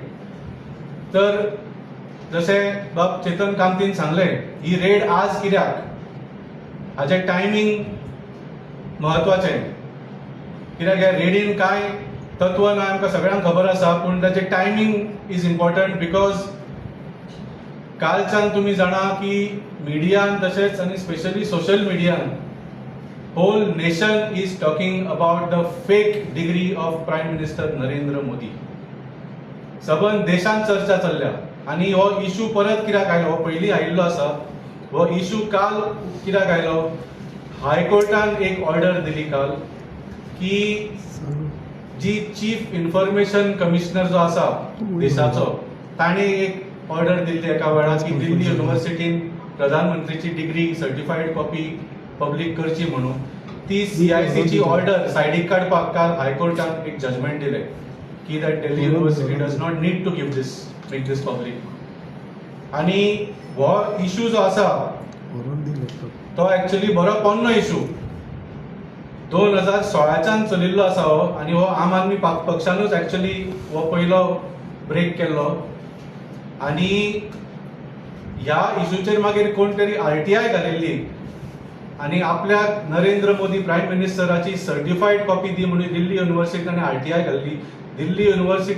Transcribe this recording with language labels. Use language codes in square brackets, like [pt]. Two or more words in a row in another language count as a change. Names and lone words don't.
[kok] तर जशें बाब चेतन कामतीन सांगलें ही रेड आज कित्याक हाचें टायमींग म्हत्वाचें कित्याक ह्या रेडीन कांय तत्व ना आमकां सगळ्यांक खबर आसा पूण ताचें टायमींग [en] is important because [kok] कालच्यान तुमी जाणा की मिडियान तशेंच आनी स्पेशली सोशल मिडियान [en] whole nation is talking about the fake degree of Prime Minister Narendra Modi. [kok] सबंद देशांत चर्चा चल्ल्या आनी हो इश्यू परत कित्याक आयलो हो पयलीं आयिल्लो आसा हो इश्यू काल कित्याक आयलो हायकोर्टान एक ऑर्डर दिली काल की जी [en] chief information commissioner [kok] जो आसा देशाचो ताणें एक ऑर्डर दिल्ली एका वेळार की दिल्ली युनिव्हर्सिटीन प्रधानमंत्रीची डिग्री [en] certified copy [kok] पब्लीक करची म्हणून ती CICची ऑर्डर सायडीक काडपाक काल हायकोर्टान एक जजमेंट दिलें की [en] that Delhi University does not need to give this make this public. [kok] आनी हो इश्यू जो आसा तो एक्चुअली बरो पोन्नो इश्यू 2016च्यान चलिल्लो आसा हो आनी हो आम आदमी पक्षानूच एक्चुअली हो पयलो ब्रेक केल्लो आनी ह्या इश्यूचेर मागीर कोण तरी RTI घालिल्ली आणि आपल्याक नरेंद्र मोदी प्राईम मिनिस्टराची [en] certified copy [kok] दी म्हणून दिल्ली युनिव्हर्सिटीने RTI घाल्ली.